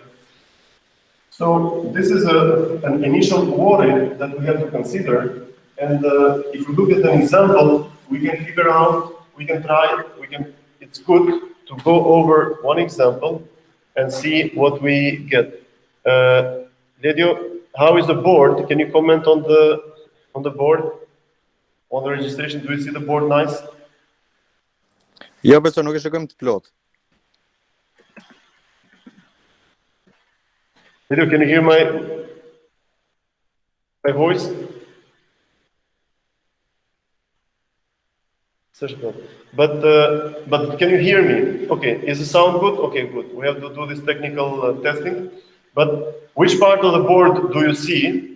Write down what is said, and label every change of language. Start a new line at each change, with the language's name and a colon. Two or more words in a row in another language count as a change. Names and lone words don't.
English: So this is an initial worry that we have to consider, and if we look at an example, we can figure out, it's good to go over one example and see what we get. Ledio, how is the board? Can you comment on the board? On the registration, do you see the board nice?
Albanian: Jo, besoj nuk e shikojmë të plot.
English: Ledio, can you hear my voice? But can you hear me? Okay, is the sound good? Okay, good. We have to do this technical testing. But which part of the board do you see?